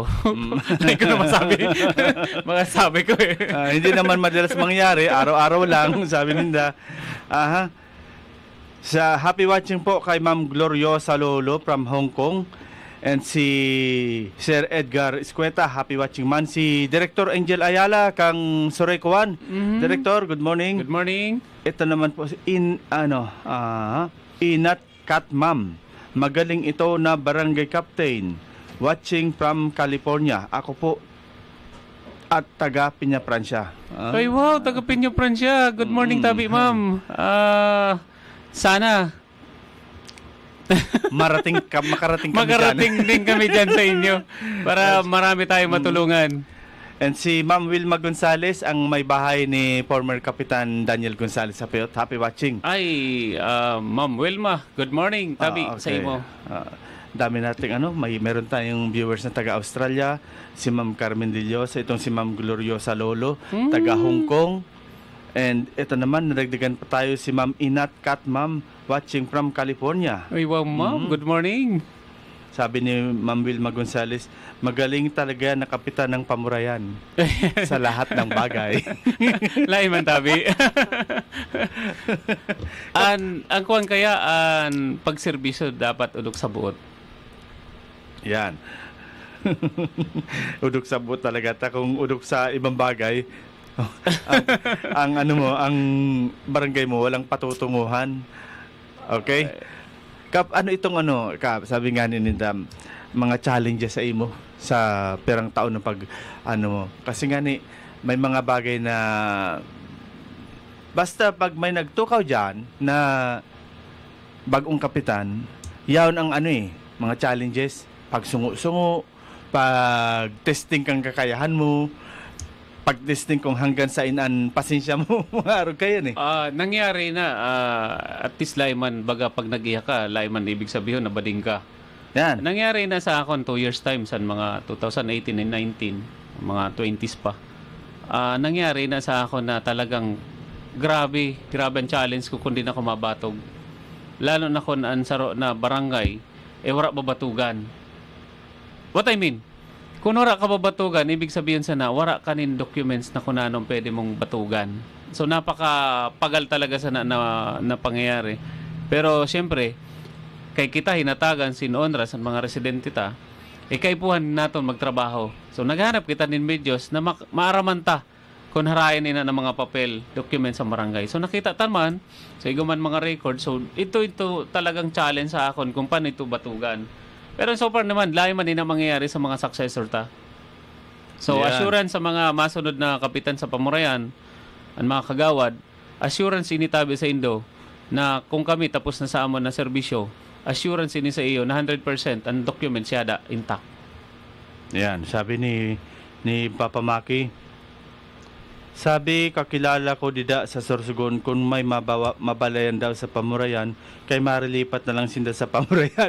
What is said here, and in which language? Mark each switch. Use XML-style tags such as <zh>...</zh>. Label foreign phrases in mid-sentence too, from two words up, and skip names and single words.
<tl>Hindi ko na masabi. Magasabi ko hindi naman madalas mangyari. Araw-araw lang, sabi ninda. Sa</tl> <en>happy watching</en> <tl>po kay Ma'am Gloriosa Lolo from Hong Kong. And si Sir Edgar Escueta,</tl> <en>happy watching man.</en> <tl>Si Director Angel Ayala, kang Soray Kuwan. Director,</tl> <en>good morning. Good morning.</en> <tl>Ito naman po, Inat Katmam. Magaling ito na barangay captain.</tl> <en>Watching from California.</en> <tl>Ako po at taga Piña Francia. Ay wow, taga Piña Francia.</tl> <en>Good morning tabi ma'am.</en> <tl>Sana makarating din kami dyan sa inyo para marami tayong matulungan. And si Ma'am Wilma Gonzales, ang may bahay ni former Kapitan Daniel Gonzales sa Piyot.</tl> <en>Happy watching.</en> <bik>Ay, Ma'am Wilma,</bik> <en>good morning</en> <bik>tabi sa imo.</bik> <tl>Dami nating meron tayong viewers na taga Australia, si Ma'am Carmen Dillosa, itong si Ma'am Gloriosa Lolo, taga Hong Kong. And ito naman, nadagdagan pa tayo si Ma'am Inat Katmam,</tl> <en>watching from California. Ay wow ma'am, good morning.</en> <tl>Sabi ni Ma'am Wilma Gonzales, magaling talaga na kapitan ng Pamurayan sa lahat ng bagay.</tl> <bik>Lain man tabi. Ang kuwan kaya, ang pagserbisyo dapat udok sa buot. Yan. Udok sa buot talaga.</bik> <tl>Kung udok sa ibang bagay, ang barangay mo walang patutunguhan.</tl> <bik>Okay? Kap, itong Kap, sabi nga ni Nindam, mga challenges sa imo sa perang taon ng pag kasi nga may mga bagay na basta pag may nagtukaw diyan na bagong kapitan, yaon ang mga challenges, pag sungo-sungo, pag testing kang kakayahan mo, pag-testing kung hanggang sa inan pasensya mo, mga araw kayo nangyari na, at least layman, baga pag nag-iya ka, layman ibig sabihin na bading ka. Yan. Nangyari na sa akon 2</bik> <en>years time,</en> <bik>sa mga 2018 and 19, mga 20s pa. Nangyari na sa akon na talagang grabe ang challenge ko kundi na ako mabatog. Lalo na kung ansaro na barangay, wala babatugan.</bik> <en>What I mean?</en> <bik>Kung wala ka babatugan, ibig sabihin sana, wala ka nin documents na kung anong pwede mong batugan. So, napakapagal talaga sana na pangyayari. Pero, siyempre, kay kita hinatagan sinonra sa mga residente ta, kaipuhan naton magtrabaho. So, naghanap kita nin medios na maaraman ta kung harayan nila ng mga papel, documents sa barangay. So, nakita taman, sa iguman mga record. So, ito talagang challenge sa akon kung paano ito batugan. Pero so far naman, layo man din ang mangyayari sa mga successor ta. So, Yan. assurance sa mga masunod na kapitan sa pamurayan, ang mga kagawad, assurance ini tabi sa Indo na kung kami tapos na sa amon na serbisyo, assurance ini sa iyo na 100% ang document siyada intact. Yan, sabi ni Papa Maki, sabi, kakilala ko dida sa Sorsogon kung may mabalayan daw sa pamurayan, kay marilipat na lang sinda sa pamurayan.</bik>